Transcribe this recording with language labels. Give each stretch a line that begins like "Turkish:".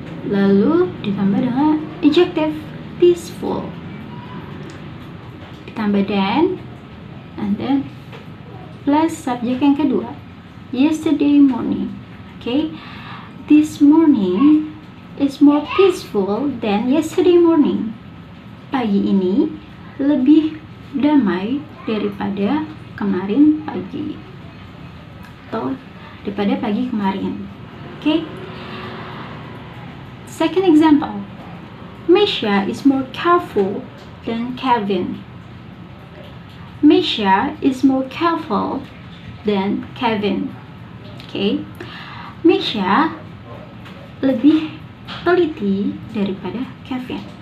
Indonesian: Lalu ditambah dengan adjective peaceful. Ditambah
English: than, and then plus
Indonesian: subjek yang kedua,
English: yesterday morning. Okay. This morning is more peaceful than yesterday morning.
Indonesian: Pagi ini lebih damai daripada kemarin pagi, atau daripada pagi kemarin.
English: Okay. Second example, Misha is more careful than Kevin. Misha is more careful than Kevin. Okay.
Indonesian: Misha lebih teliti daripada Kevin.